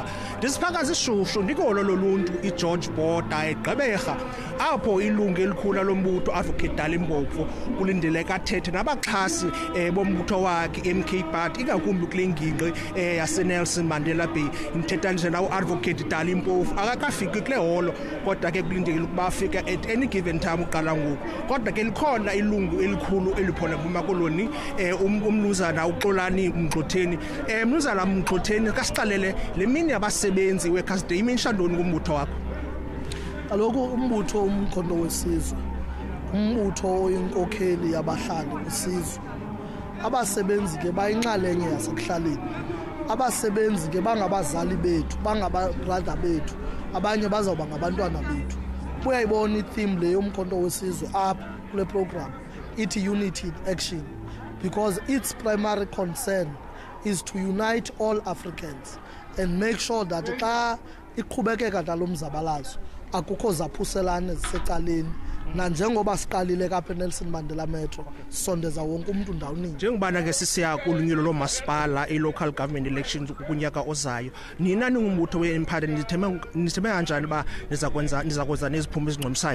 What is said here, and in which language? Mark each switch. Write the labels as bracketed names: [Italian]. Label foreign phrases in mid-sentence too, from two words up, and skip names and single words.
[Xhosa] Ndisifaka isishushu ndikolo loluntu iGeorge Border eGqeberha apho ilungu elikhulu lombutho Advocate Dali Mpofu kulindeleka athethe nabaxhasi bombutho wakhe MK Party ingakumbi kule ngingqi yaseNelson Mandela Bay. Ngithetha nje nawo Advocate Dali Mpofu akakafiki kule holo kodwa ke kulindeleke ukuba afika [English] at any given time [Xhosa] uqala ngoku. Kodwa ke likhona ilungu elikhulu eliphona eMpuma Koloni umnumzana uXolani Mgxotheni. Mnumzana Mgxotheni kasixalele le mini yabasebenzi Workers Day imensha ntoni kumbutho wakho? Kaloku umbutho umkhonto wesizwe, umbutho oyinkokheli yabahlali besizwe. Abasebenzi ke bayinxalenye yasekuhlaleni. Abasebenzi ke bangabazali bethu, bangababrother bethu, abanye bazawuba ngabantwana bethu. Uyayibona itheme le yomkhonto wesizwe apha kule program ithi [English] unity in action, because its primary concern is to unite all Africans and make sure that [Xhosa] xa iqhubekeka nalo mzabalazo akukho zaphuselane zisecaleni nanjengoba siqalile kapha eNelson Mandela Metro sondeza wonke umuntu ndawoningi. Njengobana ke sisiya kulunyulo lomasipala i- [English] local government elections [Xhosa] kunyaka ozayo, nina ningumbutho we-empire nithembe kanjani ba nizakwenza neziphumo ezingcomisayo?